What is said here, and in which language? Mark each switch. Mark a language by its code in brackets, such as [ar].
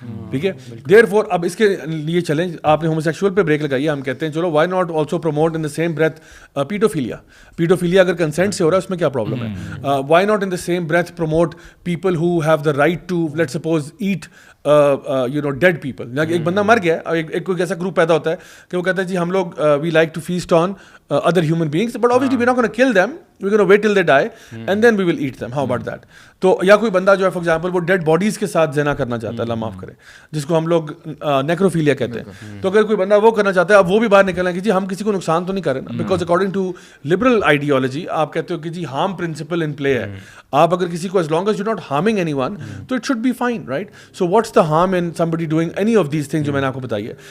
[ur] ٹھیک ہے, [en] there four [ur] اب اس کے لیے چلیں, آپ نے ہوموسیکشول پہ بریک لگائی ہے, ہم کہتے ہیں چلو [en] why not also promote in the same breath [ur] paedophilia. Paedophilia اگر کنسینٹ سے ہو رہا ہے اس میں کیا پرابلم ہے؟ [en] Why not in the same breath promote people who have the right to let suppose eat you know dead people. [ur] ایک بندہ مر گیا, ایک کوئی ایسا گروپ پیدا ہوتا ہے کہ وہ کہتا ہے جی ہم لوگ [en] We like to feast on other human beings, but obviously we're not going to kill them, we're going to wait till they die and then we will eat them. How about that? [ur] تو یا کوئی بندہ جو ہے [en] for example [ur] وہ dead bodies کے ساتھ زنا کرنا چاہتا ہے, اللہ معاف کرے, جس کو ہم لوگ نیکروفیلیا کہتے ہیں. تو اگر کوئی بندہ وہ کرنا چاہتا ہے, اب وہ بھی باہر نکلنا کہ جی ہم کسی کو نقصان تو نہیں کر رہے نا, [en] because according to liberal ideology [ur] آپ کہتے ہو کہ جی [en] harm principle in play [ur] ہے. آپ اگر کسی کو [en] As long as you not harming anyone تو it should be fine, right? So what's the harm in somebody doing any of these things [ur] جو میں نے آپ کو بتائی ہے.